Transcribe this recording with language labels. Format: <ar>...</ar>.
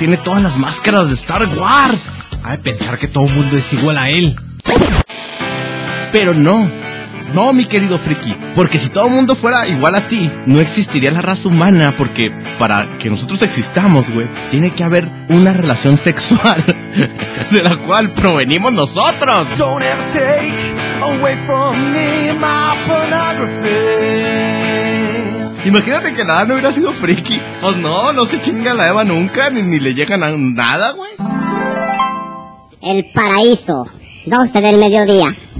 <es>¡Tiene todas las máscaras de Star Wars! Ha de pensar que todo el mundo es igual a él. Pero no. No, mi querido friki. Porque si todo el mundo fuera igual a ti, no existiría la raza humana, porque para que nosotros existamos, güey, tiene que haber una relación sexual de la cual provenimos nosotros.</es> <en>Don't ever take away from me my pornography.</en> <es>Imagínate que nada no hubiera sido friki. Pues no, no se chinga la Eva nunca, ni le llegan a nada, güey. El paraíso, 12 del mediodía.</es>